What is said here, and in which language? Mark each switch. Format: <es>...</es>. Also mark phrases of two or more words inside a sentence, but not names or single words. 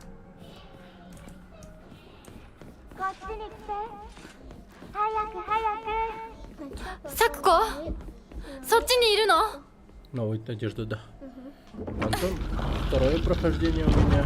<ja>こっちに来て。早く早く。サクコそっちにいるの？</ja> <ru>Новая одежда, да. Антон, второе прохождение у меня.</ru>